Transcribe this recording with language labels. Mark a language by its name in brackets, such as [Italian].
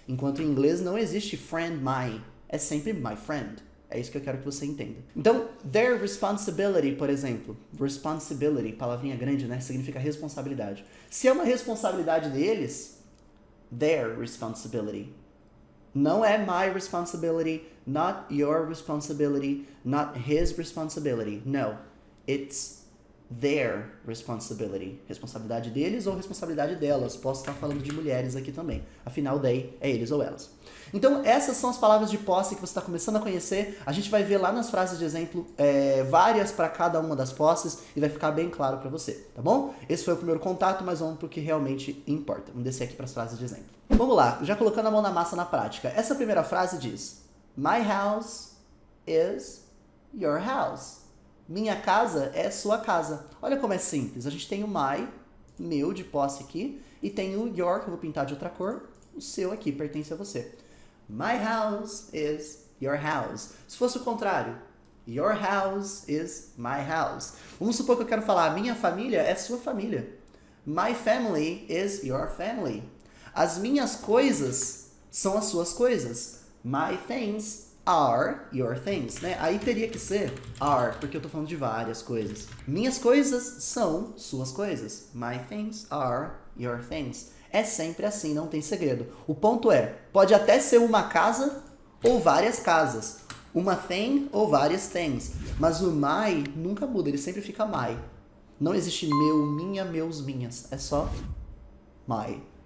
[Portuguese] Enquanto em inglês não existe [English] friend my, [Portuguese] é sempre [English] my friend. [Portuguese] É isso que eu quero que você entenda. Então, [English] their responsibility, [Portuguese] por exemplo. Responsibility, palavrinha grande, né? Significa responsabilidade. Se é uma responsabilidade deles, [English] their responsibility. [Portuguese] Não é [English] my responsibility, not your responsibility, not his responsibility. No, it's their responsibility. [Portuguese] Responsabilidade deles ou responsabilidade delas. Posso estar falando de mulheres aqui também. Afinal, they é eles ou elas. Então, essas são as palavras de posse que você está começando a conhecer. A gente vai ver lá nas frases de exemplo várias para cada uma das posses e vai ficar bem claro para você, tá bom? Esse foi o primeiro contato, mas vamos para o que realmente importa. Vamos descer aqui para as frases de exemplo. Vamos lá, já colocando a mão na massa na prática. Essa primeira frase diz: [English] My house is your house. [Portuguese] Minha casa é sua casa. Olha como é simples. A gente tem o my, meu, de posse aqui, e tem o your, que eu vou pintar de outra cor. O seu aqui pertence a você. [English] My house is your house. [Portuguese] Se fosse o contrário, [English] your house is my house. [Portuguese] Vamos supor que eu quero falar, minha família é sua família. [English] My family is your family. [Portuguese] As minhas coisas são as suas coisas. [English] My things are your things, né? [Portuguese] Aí teria que ser are, porque eu tô falando de várias coisas. Minhas coisas são suas coisas. [English] My things are your things. [Portuguese] É sempre assim, não tem segredo. O ponto é, pode até ser uma casa ou várias casas. Uma thing ou várias things. Mas o my nunca muda, ele sempre fica my. Não existe meu, minha, meus, minhas. É só my.